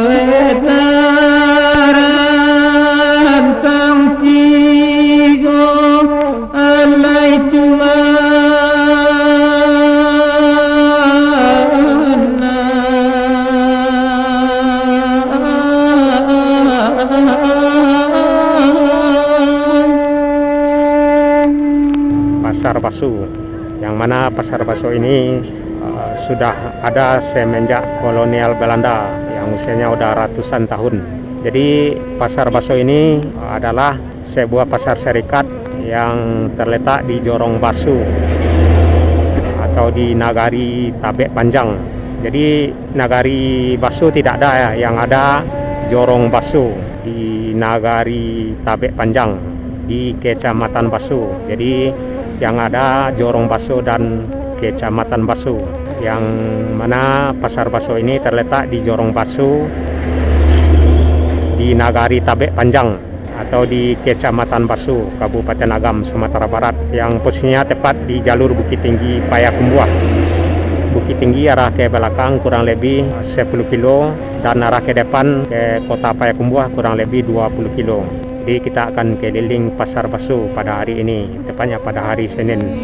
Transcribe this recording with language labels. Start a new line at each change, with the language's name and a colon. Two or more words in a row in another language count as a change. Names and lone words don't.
Indonesian: Kawetaran tang tigo alai Tuhan. Pasar Baso, yang mana Pasar Baso ini sudah ada semenjak kolonial Belanda yang usianya udah ratusan tahun. Jadi Pasar Baso ini adalah sebuah pasar serikat yang terletak di Jorong Baso atau di Nagari Tabek Panjang. Jadi Nagari Baso tidak ada ya, yang ada Jorong Baso di Nagari Tabek Panjang di Kecamatan Baso. Jadi yang ada Jorong Baso dan Kecamatan Baso, yang mana Pasar Baso ini terletak di Jorong Baso di Nagari Tabek Panjang atau di Kecamatan Baso, Kabupaten Agam, Sumatera Barat, yang posisinya tepat di jalur Bukit Tinggi Payakumbuh. Bukit Tinggi arah ke belakang kurang lebih 10 kilo dan arah ke depan ke kota Payakumbuh kurang lebih 20 kilo. Jadi kita akan keliling Pasar Baso pada hari ini, tepatnya pada hari Senin.